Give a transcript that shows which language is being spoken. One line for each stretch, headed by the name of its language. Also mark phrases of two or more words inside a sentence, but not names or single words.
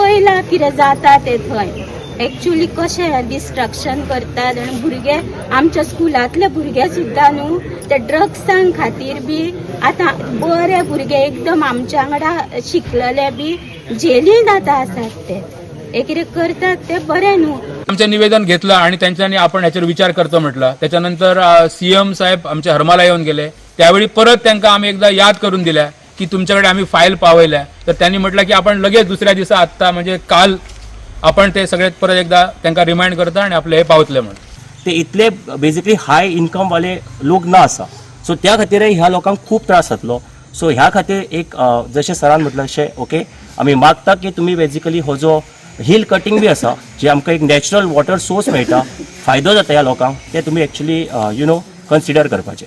Konkani: ते पळयलां कितें जाता ते थंय, एक्चुअली कशें डिस्ट्रक्शन करतात आनी भुरगे आमच्या स्कुलांतले भुरगे सुद्दां न्हू ते ड्रग्सां खातीर बी आतां बरे भुरगे एकदम आमच्या वांगडा शिकलेले बी जेलींत आतां आसात ते हे कितें करतात ते बरें न्हू.
Marathi: आमचे निवेदन घेतलं आणि त्यांच्यानी आपण ह्याच्यावर विचार करतो म्हटलं. त्याच्यानंतर सीएम साहेब आमच्या हरमाला येऊन गेले. त्यावेळी परत त्यांना आम्ही एकदा याद करून दिल्या की तुमच्याकडे आम्ही फाईल पावयल्या. तर त्यांनी म्हटलं की आपण लगेच दुसऱ्या दिवसा आत्ता म्हणजे काल आपण ते सगळे परत एकदा त्यांना रिमाइंड करता आणि आपले हे पावतले म्हणून.
Konkani: ते इतले बेजिकली
English: high income
Konkani: वाले लोक ना आसा सो त्या खातीर ह्या लोकांक खूब त्रास जातलो. सो ह्या खातीर एक जशें सरान म्हटलं तशें ओके आमी मागता की तुमी बेजिकली हो जो
English: hill cutting
Konkani: बी आसा जे आमकां एक
English: natural water source
Konkani: मेळटा फायदो जाता ह्या लोकांक ते तुमी एक्चुली कन्सिडर करपाचें.